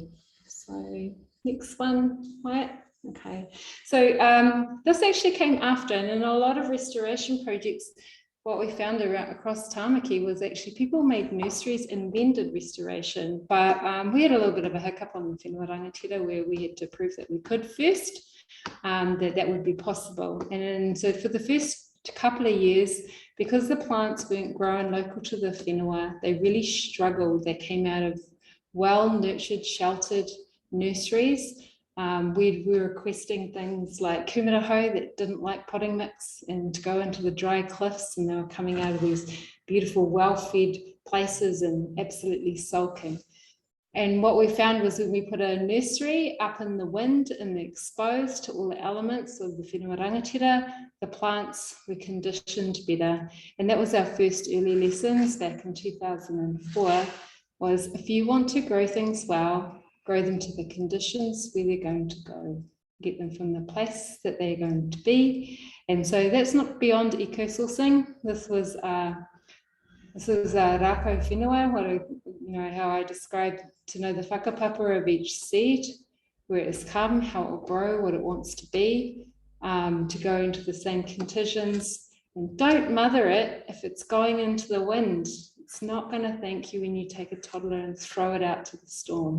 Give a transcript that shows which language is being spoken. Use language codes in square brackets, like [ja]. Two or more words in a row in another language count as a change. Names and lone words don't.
[en] So next one, Wyatt. Okay, so this actually came after, and in a lot of restoration projects, what we found across Tāmaki was actually people made nurseries and then did restoration, but we had a little bit of a hiccup on the [mi] whenua rangatira [en] where we had to prove that we could first, that would be possible. And so for the first couple of years, because the plants weren't grown local to the whenua, they really struggled. They came out of well-nurtured, sheltered nurseries. We were requesting things like kumaraho that didn't like potting mix and to go into the dry cliffs, and they were coming out of these beautiful well-fed places and absolutely sulking. And what we found was when we put a nursery up in the wind and exposed to all the elements of the [mi] whenua rangatira, [en] the plants were conditioned better. And that was our first early lessons back in 2004, was if you want to grow things well, grow them to the conditions where they're going to go. get them from the place that they're going to be. And so that's not beyond eco-sourcing. [mi] This was rākau whenua, [en] how I described to know the whakapapa of each seed, where it has come, how it will grow, what it wants to be, to go into the same conditions. And don't mother it if it's going into the wind. It's not going to thank you when you take a toddler and throw it out to the storm.